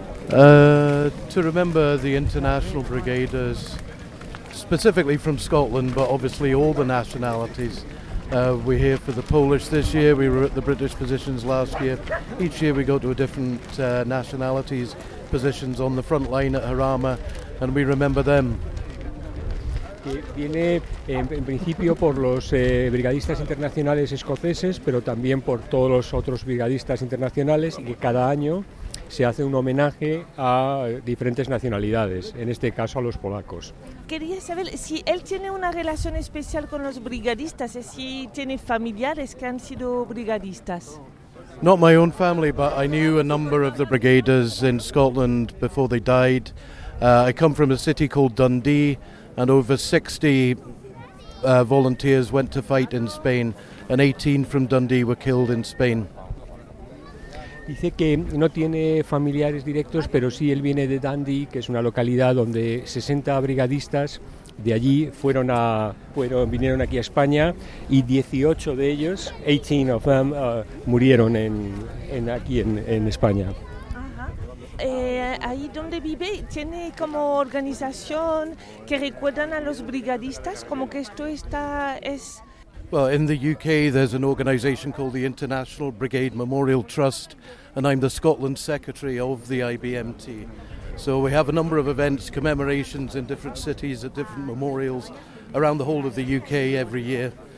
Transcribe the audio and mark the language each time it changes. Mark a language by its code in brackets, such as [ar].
[en] To remember the international brigaders, specifically from Scotland, but obviously all the nationalities. We're here for the Polish this year, we were at the British positions last year. Each year we go to a different nationalities positions on the front line at Jarama and we remember them. [es] Viene en principio por los brigadistas internacionales escoceses, pero también por todos los otros brigadistas internacionales y cada año se hace un homenaje a diferentes nacionalidades, en este caso a los polacos. Quería saber si él tiene una relación especial con los brigadistas, si tiene familiares que han sido brigadistas. [en] Not my own family, but I knew a number of the brigaders in Scotland before they died. I come from a city called Dundee, and over 60 volunteers went to fight in Spain, and 18 from Dundee were killed in Spain. [es] Dice que no tiene familiares directos, pero sí él viene de Dundee, que es una localidad donde 60 brigadistas de allí vinieron aquí a España y 18 de ellos, [en] 18 of them, [es] murieron aquí en España. Ahí donde vive, ¿tiene como organización que recuerdan a los brigadistas? Como que esto está... es... [en] Well, in the UK, there's an organization called the International Brigade Memorial Trust, and I'm the Scotland Secretary of the IBMT. So we have a number of events, commemorations in different cities, at different memorials around the whole of the UK every year.